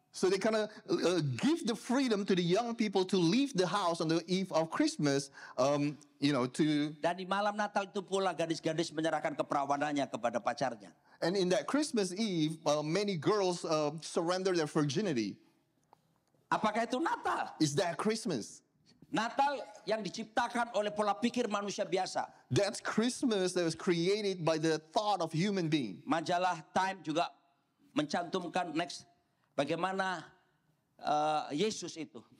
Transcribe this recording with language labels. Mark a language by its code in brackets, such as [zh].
[en] so they kind of give the freedom to the young people to leave the house on the eve of Christmas, to... [id] Dan di malam Natal itu pula gadis-gadis menyerahkan keperawanannya kepada pacarnya. [en] And in that Christmas Eve, many girls surrender their virginity. [id] Apakah itu Natal? [en] Is that Christmas? [id] Natal yang diciptakan oleh pola pikir manusia biasa. [en] That's Christmas that was created by the thought of human being. [id] Majalah Time juga mencantumkan bagaimana Yesus itu.